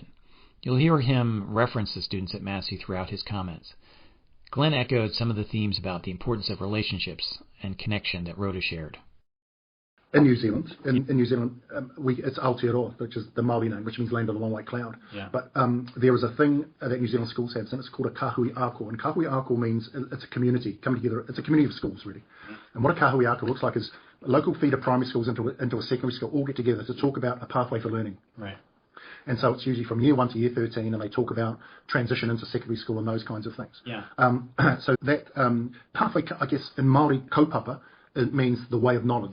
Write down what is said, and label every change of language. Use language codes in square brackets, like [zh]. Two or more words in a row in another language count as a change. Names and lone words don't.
[en] You'll hear him reference the students at Massey throughout his comments. Glen echoed some of the themes about the importance of relationships and connection that Rota shared. In New Zealand, it's Aotearoa, which is the Māori name, which means land of the long white cloud. Yeah. But there is a thing that New Zealand schools have, and it's called a [mi] kahui ako. [en] And [mi] kahui ako [en] means it's a community coming together. It's a community of schools, really. And what a [mi] kahui ako [en] looks like is local feeder primary schools into a secondary school all get together to talk about a pathway for learning. Right. And so it's usually from year 1 to year 13, and they talk about transition into secondary school and those kinds of things. Yeah. So that pathway, I guess, in Māori kaupapa, it means the way of knowledge.